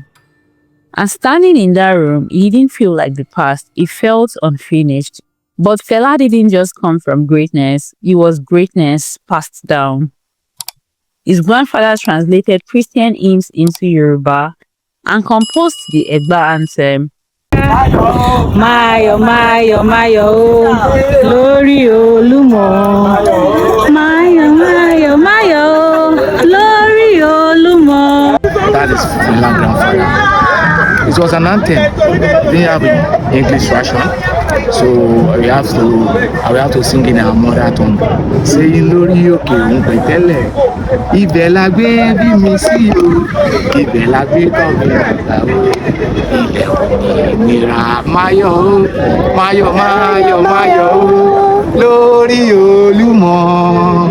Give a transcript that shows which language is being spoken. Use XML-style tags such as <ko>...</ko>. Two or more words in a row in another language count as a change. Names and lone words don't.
<en>And standing in that room, he didn't feel like the past. He felt unfinished. But Fela didn't just come from greatness. He was greatness passed down. His grandfather translated Christian hymns into Yoruba and composed the Egba anthem.</en> <yo>Mayo, Mayo, Mayo, Lori Olumo. Mayo, Mayo, Mayo, Lori Olumo.</yo> <en>That is Fela grandfather. It was an anthem. We didn't have an English version, so we have to sing in our mother tongue.</en> <yo>Say lórí òkè òun pẹ̀tẹ́lẹ̀, ibẹ̀ la gbé bí mi sí o, ibẹ̀ la gbé tọ́ mi àgbà o, ilẹ̀ òmìnira máyọ̀ o, máyọ̀ máyọ̀ máyọ̀ o, lórí Olúmọ.</yo>